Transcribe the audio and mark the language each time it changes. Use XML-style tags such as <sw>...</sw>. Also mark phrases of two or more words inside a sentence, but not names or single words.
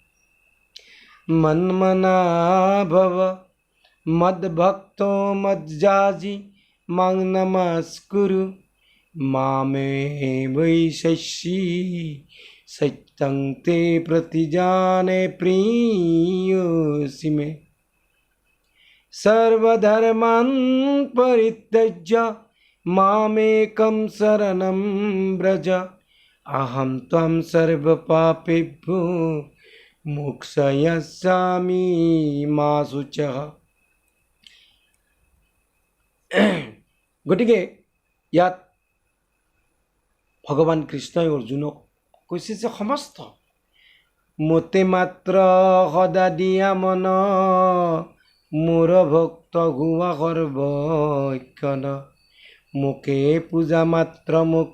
<sa>মন্মনা ভব মদ্ভক্তো মজ্জাজি মাং নমস্কুরু মামে বৈশস্যি সত্যং তে প্রতিজানে প্রিয়োসি মে सर्वधर्मान् परित्यज्य मामेकं शरणं व्रज अहं त्वं सर्वपापेभ्यो मोक्षयिष्यामि मा शुचः</sa> <as>গতিকে ইয়াত ভগৱান কৃষ্ণই অৰ্জুনক কৈছে যে সমস্ত মতে মাত্ৰ সদা দিয়া মন মোৰ ভক্ত হোৱা সৰ্বক্ষণ মোকে পূজা মাত্ৰ মোক</as>